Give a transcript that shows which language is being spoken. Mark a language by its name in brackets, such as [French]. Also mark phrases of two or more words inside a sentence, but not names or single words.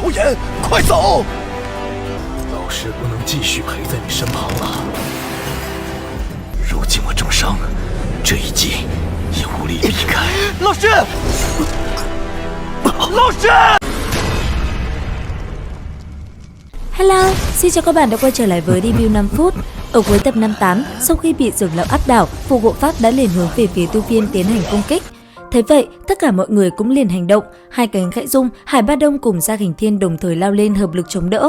[Chinese] 眼，快走！老师不能继续陪在你身旁了。如今我重伤，这一击也无力避开。老师，老 sư! [Vietnamese] Hello, xin chào các bạn đã quay trở lại với review 5 phút. Ở cuối tập 58, sau khi bị Dược Lão áp đảo, Phù Hộ Pháp đã liền hướng về phía Tiêu Viêm tiến hành công kích. Thế vậy, tất cả mọi người cũng liền hành động, hai cánh khẽ rung, Hải Ba Đông cùng Gia Kình Thiên đồng thời lao lên hợp lực chống đỡ.